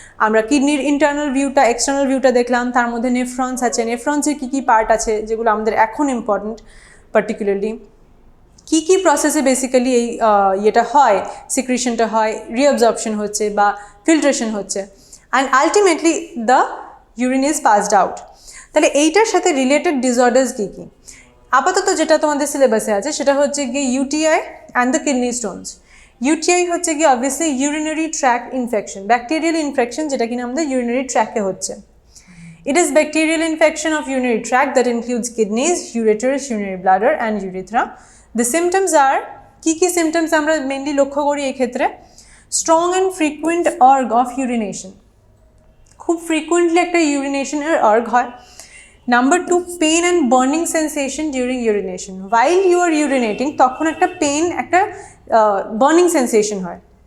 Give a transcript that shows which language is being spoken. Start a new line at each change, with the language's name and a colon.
Bangla: আমরা কিডনির ইন্টারনাল ভিউটা এক্সটার্নাল ভিউটা দেখলাম, তার মধ্যে নেফ্রন্স আছে, নেফ্রন্সের কী কী পার্ট আছে যেগুলো আমাদের এখন ইম্পর্টেন্ট, পার্টিকুলারলি কী কী প্রসেসে বেসিক্যালি এই ইয়েটা হয়, সিক্রিশনটা হয়, রিঅ্যাবজর্পশন হচ্ছে বা ফিল্ট্রেশন হচ্ছে,
English: And ultimately the urine is passed out.
Bangla: তাহলে এইটার সাথে রিলেটেড ডিসঅর্ডার্স কী কী, আপাতত যেটা তোমাদের সিলেবাসে আছে সেটা হচ্ছে গিয়ে UTI and the kidney Stones. UTI হচ্ছে গিয়ে obviously urinary track infection, bacterial infection, যেটা কিনা আমাদের ইউরিনারি ট্র্যাকে হচ্ছে।
English: It is bacterial infection of urinary tract that includes kidneys, ureters, urinary bladder and urethra. The symptoms are,
Bangla: কি symptoms আমরা mainly লক্ষ্য করি এই ক্ষেত্রে,
English: strong and frequent urge of urination,
Bangla: খুব ফ্রিকুয়েন্টলি একটা ইউরিনেশনের আর্গ হয়।
English: Number 2, pain and burning sensation during urination. While you are urinating
Bangla: তখন একটা পেন, একটা বার্নিং সেন্সেশন হয়।